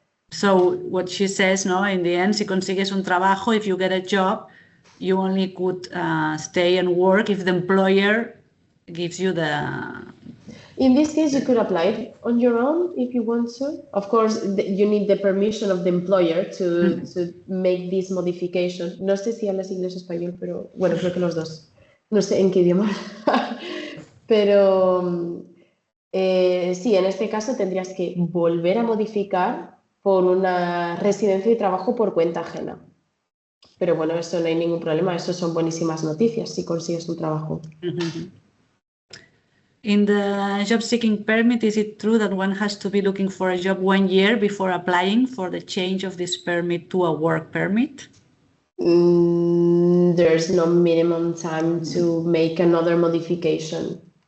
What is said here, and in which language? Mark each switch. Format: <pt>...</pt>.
<en>So what she says, no, in the end,</en> <es>si consigues un trabajo,</es> <en>if you get a job, you only could stay and work if the employer gives you the... In this case, you could apply it on your own if you want to. Of course, you need the permission of the employer to make this modification.</en> <es>No sé si hablas inglés o español, pero bueno, creo que los dos. No sé en qué idioma. Pero sí, en este caso tendrías que volver a modificar por una residencia y trabajo por cuenta ajena. Pero bueno, eso no hay ningún problema. Eso son buenísimas noticias si consigues un trabajo.</es> <en>In the job seeking permit, is it true that one has to be looking for a job 1 year before applying for the change of this permit to a work permit? There's no minimum time to make another modification.</en>